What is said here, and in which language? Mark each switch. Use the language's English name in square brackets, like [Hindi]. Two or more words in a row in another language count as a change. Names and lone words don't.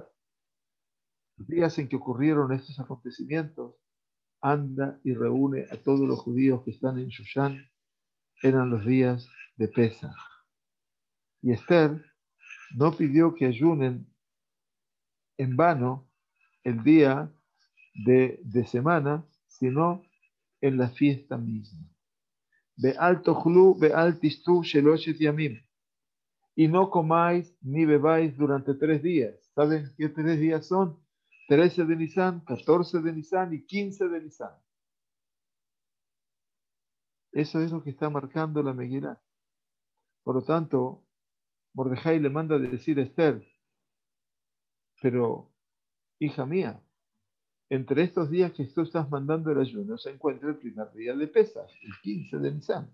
[Spanish] Los días en que ocurrieron estos acontecimientos, anda y reúne a todos los judíos que están en Shushan, eran los días de Pesach. Y Esther no pidió que ayunen en vano el día de semana, sino en la fiesta misma. [Hebrew] ואל תאכלו, ואל תשתו שלשת ימים. [Spanish] Y no comáis ni bebáis durante 3 días. ¿Saben qué 3 días son? 13 de Nisan, 14 de Nisan y 15 de Nisan. Eso es lo que está marcando la Megilá. Por lo tanto, Mordejai le manda a decir a Esther, pero, hija mía, entre estos días que tú estás mandando el ayuno se encuentra el primer día de Pesach, el 15 de Nisan.